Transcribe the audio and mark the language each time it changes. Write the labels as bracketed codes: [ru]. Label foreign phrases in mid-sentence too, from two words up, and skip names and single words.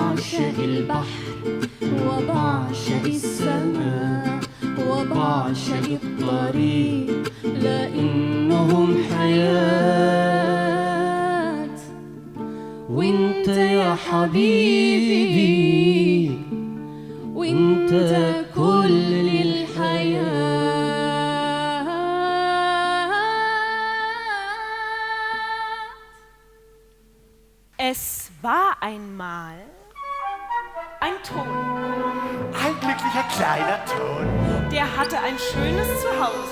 [ar] بعشق البحر وبعشق السماء وبعشق الطريق لأنهم حياة وانت يا حبيبي وانت كل الحياة. [de] Es war einmal ein Ton, Ein glücklicher kleiner Ton. der hatte ein schönes Zuhause.